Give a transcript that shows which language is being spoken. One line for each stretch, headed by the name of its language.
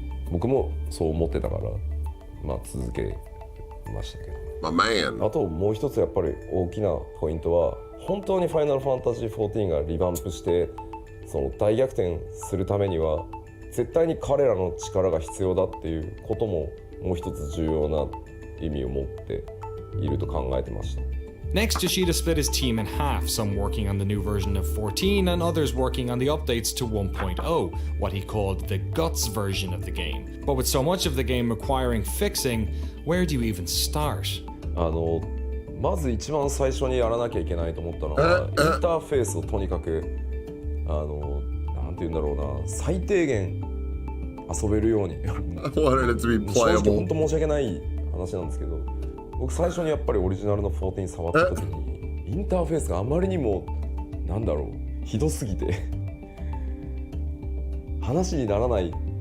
Japanese: 僕もそう思ってたから続けましたけど、あともう一つやっぱり大きなポイントは本当にファイナルファンタジー14がリバンプしてその大逆転するためには絶対に彼らの力が必要だっていうことももう一つ重要な意味を持っていると考えてました。
English: Next, Yoshida split his team in half, some working on the new version of 14 and others working on the updates to 1.0, what he called the guts version of the game. But with so much of the game requiring fixing, where do you even start?
Japanese: まず一番最初にやらなきゃいけないと思ったのはインターフェースをとにかくなんて言うんだろうな最低限遊べるように正直本当申し訳ない話なんですけど僕最初にやっぱりオリジナルの14触った時にインターフェースがあまりにもなんだろうひどすぎて話にならない。